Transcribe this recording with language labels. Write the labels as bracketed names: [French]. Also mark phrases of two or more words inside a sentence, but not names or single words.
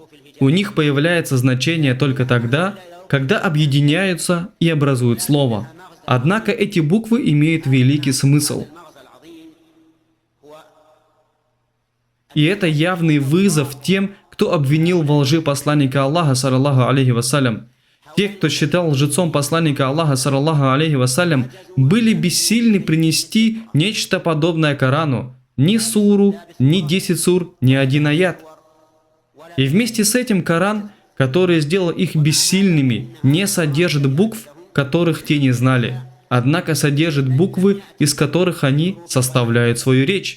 [Russian] У них появляется значение только тогда, когда объединяются и образуют слово. Однако эти буквы имеют великий смысл. И это явный вызов тем, кто обвинил во лжи посланника Аллаха, [Arabic] صلى الله عليه وسلم. [Russian] Те, кто считал лжецом посланника Аллаха, [Arabic] صلى الله عليه وسلم, [Russian] были бессильны принести нечто подобное Корану. Ни суру, ни 10 сур, ни один аят. И вместе с этим Коран, который сделал их бессильными, не содержит букв, которых те не знали, однако содержит буквы, из которых они составляют свою речь.